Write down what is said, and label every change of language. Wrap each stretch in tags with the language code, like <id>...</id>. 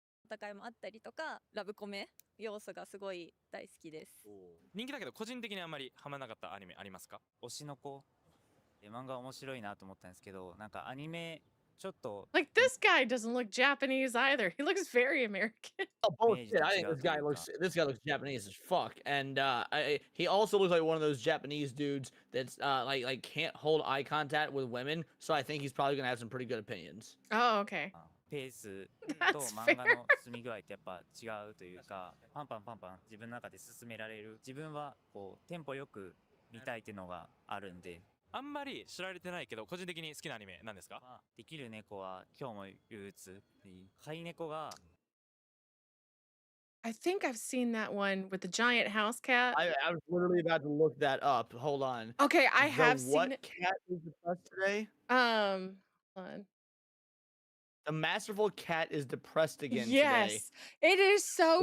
<ja>戦いもあったりとか、ラブコメ要素がすごい大好きです。人気だけど個人的にあんまりハマらなかったアニメありますか？推しの子漫画面白いなと思ったんですけど、なんかアニメちょっと</ja> <en>Like this guy doesn't look Japanese either. He looks very American. Oh bullshit! I think this guy looks Japanese as fuck, and he also looks like one of those Japanese dudes that's like can't hold eye contact with women. So I think he's probably gonna have some pretty good opinions. Oh, okay.</en> <ja>ペースと</ja> <en>That's</en> <ja>漫画</ja> <en>fair.</en> <ja>の進み具合ってやっぱ違うというか、パンパンパンパン自分の中で進められる。自分はこうテンポよく見たいっていうのがあるんで。あんまり知られてないけど個人的に好きなアニメなんですか？できる猫は今日も憂鬱。飼い猫が</ja> <en>I think I've seen that one with the giant house cat. I was literally about to look that up. Hold on. Okay, I have what seen it. cat is depressed today? Hold on. The masterful cat is depressed again today. Yes, it is so</en>